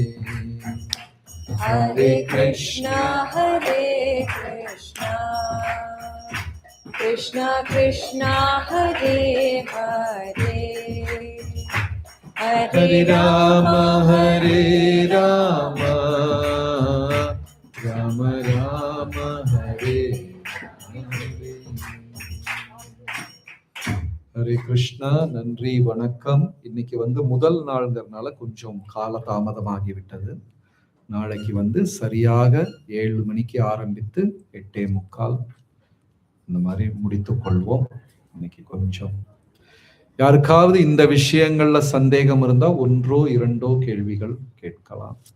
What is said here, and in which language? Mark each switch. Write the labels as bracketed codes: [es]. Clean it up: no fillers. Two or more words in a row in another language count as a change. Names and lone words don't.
[sa] Hare Krishna Krishna Krishna Hare Hare Hare Rama Rama Rama Hare Hare. [ta] ஹரே கிருஷ்ணா. நன்றி, வணக்கம். இன்னைக்கு முதல் நாள்ங்கிறதுனால கொஞ்சம் கால தாமதமாகிவிட்டது. நாளைக்கு சரியாக 7 மணிக்கு ஆரம்பித்து 8:45 இந்த மாதிரி முடித்துக் கொள்வோம். இன்னைக்கு கொஞ்சம் யாருக்காவது இந்த விஷயங்கள்ல சந்தேகம் இருந்தா 1 or 2 கேள்விகள் கேட்கலாம்.